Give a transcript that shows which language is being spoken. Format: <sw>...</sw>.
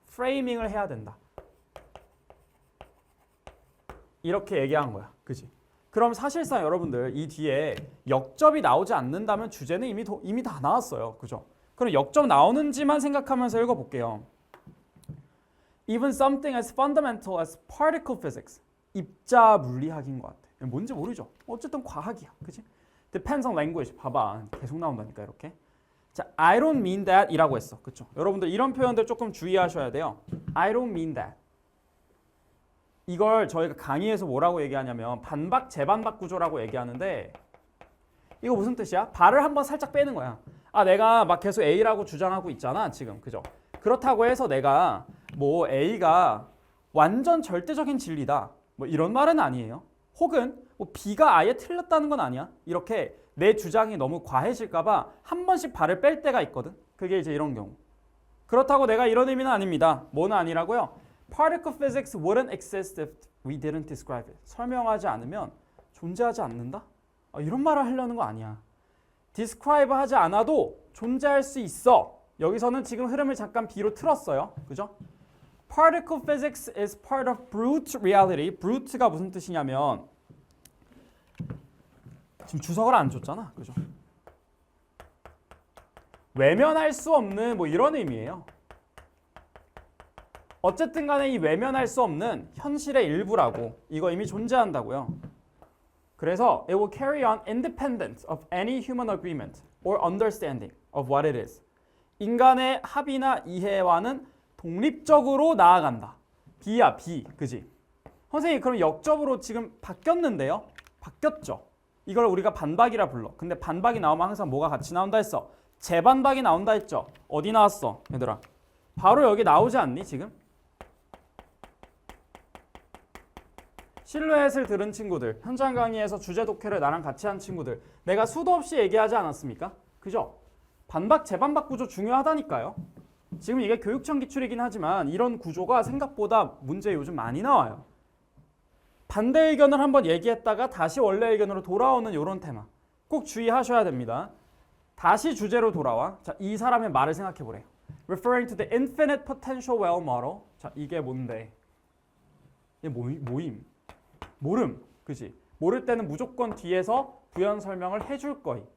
<ko>framing을 해야 된다. 이렇게 얘기한 거야. 그지? 그럼 사실상 여러분들 이 뒤에 역접이 나오지 않는다면 주제는 이미 다 나왔어요. 그죠? 그럼 역접 나오는지만 생각하면서 읽어볼게요.</ko> <en>Even something as fundamental as particle physics.</en> <ko>입자 물리학인 것 같아. 뭔지 모르죠? 어쨌든 과학이야. 그치?</ko> <en>Depends on language.</en> <ko>봐봐. 계속 나온다니까 이렇게. 자,</ko> <en>I don't mean that</en> <ko>이라고 했어. 그쵸? 여러분들 이런 표현들 조금 주의하셔야 돼요.</ko> <en>I don't mean that.</en> <ko>이걸 저희가 강의에서 뭐라고 얘기하냐면 반박, 재반박 구조라고 얘기하는데 이거 무슨 뜻이야? 발을 한번 살짝 빼는 거야. 아, 내가 막 계속 A라고 주장하고 있잖아. 지금. 그죠? 그렇다고 해서 내가 뭐 A가 완전 절대적인 진리다. 뭐 이런 말은 아니에요. 혹은 뭐 B가 아예 틀렸다는 건 아니야. 이렇게 내 주장이 너무 과해질까 봐 한 번씩 발을 뺄 때가 있거든. 그게 이제 이런 경우. 그렇다고 내가 이런 의미는 아닙니다. 뭐는 아니라고요?</ko> <en>Particle physics wouldn't exist if we didn't describe it.</en> <ko>설명하지 않으면 존재하지 않는다? 이런 말을 하려는 거 아니야. describe 하지 않아도 존재할 수 있어. 여기서는 지금 흐름을 잠깐 B로 틀었어요. 그죠?</ko> <en>Particle physics is part of brute reality.</en> <ko>brute가 무슨 뜻이냐면 지금 주석을 안 줬잖아. 그죠? 외면할 수 없는 뭐 이런 의미예요. 어쨌든 간에 이 외면할 수 없는 현실의 일부라고. 이거 이미 존재한다고요. 그래서</ko> <en>it will carry on independent of any human agreement or understanding of what it is.</en> <ko>인간의 합의나 이해와는 독립적으로 나아간다. B야, B. 그지? 선생님, 그럼 역접으로 지금 바뀌었는데요? 바뀌었죠. 이걸 우리가 반박이라 불러. 근데 반박이 나오면 항상 뭐가 같이 나온다 했어? 재반박이 나온다 했죠? 어디 나왔어? 얘들아. 바로 여기 나오지 않니, 지금? 실루엣을 들은 친구들, 현장 강의에서 주제 독해를 나랑 같이 한 친구들, 내가 수도 없이 얘기하지 않았습니까? 그죠? 반박, 재반박 구조 중요하다니까요. 지금 이게 교육청 기출이긴 하지만 이런 구조가 생각보다 문제 요즘 많이 나와요. 반대 의견을 한번 얘기했다가 다시 원래 의견으로 돌아오는 이런 테마. 꼭 주의하셔야 됩니다. 다시 주제로 돌아와. 자, 이 사람의 말을 생각해 보래요.</ko> <en>Referring to the infinite potential well model.</en> <ko>자, 이게 뭔데? 이게 모임. 모름. 그지? 모를 때는 무조건 뒤에서 부연 설명을 해줄 거이.</ko>